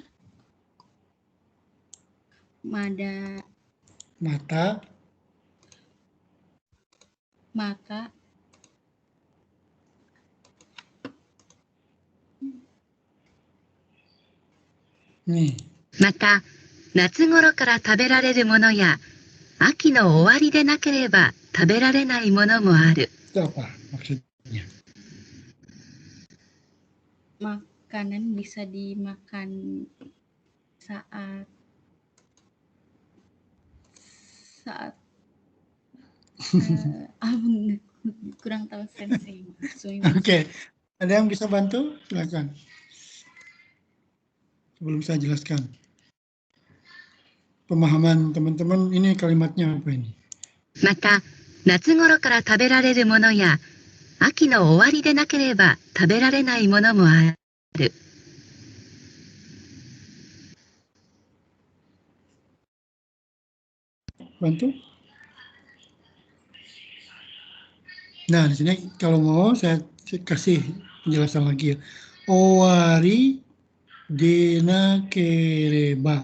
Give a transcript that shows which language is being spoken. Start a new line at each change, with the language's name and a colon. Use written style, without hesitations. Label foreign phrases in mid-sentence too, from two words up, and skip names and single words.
Indonesian: Mata. Nih.
Japanese: また、夏頃から食べられるものや、秋の終わりでなければ食べられないものもある。
Indonesian: Itu apa maksudnya? Makanan bisa dimakan saat kurang tahu sensei. Oke. Ada yang bisa bantu? Silakan. Sebelum saya jelaskan. Pemahaman teman-teman ini kalimatnya apa ini?
Japanese: また、夏頃から食べられるものや、秋の終わりでなければ食べられないものもある。
Indonesian: Bantu? Nah, di sini kalau mau saya kasih penjelasan lagi ya.
Japanese: 終わりでなければ.